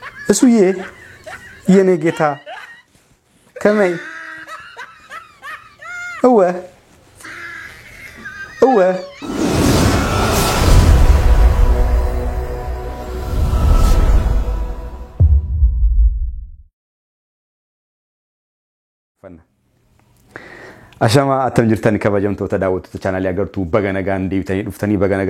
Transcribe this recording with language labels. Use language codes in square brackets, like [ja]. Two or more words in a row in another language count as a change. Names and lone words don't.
[am] እሱዬ የኔ ጌታ [ti] ከመይ እወ [om] Ashama atam jirtani kabajamtoota daawwattoota chaanaalii agartuu baga nagaan deebitanii dhuftanii baga nagaa